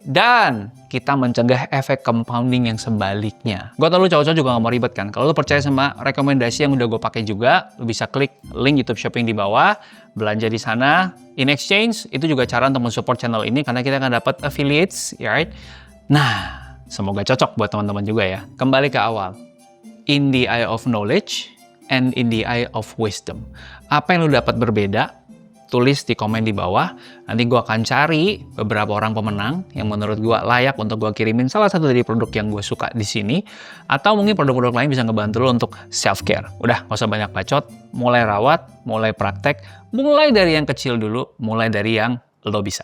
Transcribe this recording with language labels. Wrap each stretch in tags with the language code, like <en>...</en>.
<id>Dan kita mencegah efek compounding yang sebaliknya. Gue tau lo cowok-cowok juga gak mau ribet kan. Kalau lo percaya sama rekomendasi yang udah gue pakai juga, lo bisa klik link YouTube Shopping di bawah, belanja di sana. In exchange, itu juga cara untuk mensupport channel ini karena kita akan dapat affiliates, ya right? Nah, semoga cocok buat teman-teman juga ya. Kembali ke awal.</id> <en>In the eye of knowledge and in the eye of wisdom.</en> <id>Apa yang lu dapat berbeda? Tulis di komen di bawah. Nanti gue akan cari beberapa orang pemenang yang menurut gue layak untuk gue kirimin salah satu dari produk yang gue suka di sini. Atau mungkin produk-produk lain bisa ngebantu lo untuk self-care. Udah, gak usah banyak bacot. Mulai rawat, mulai praktek. Mulai dari yang kecil dulu, mulai dari yang lo bisa.</id>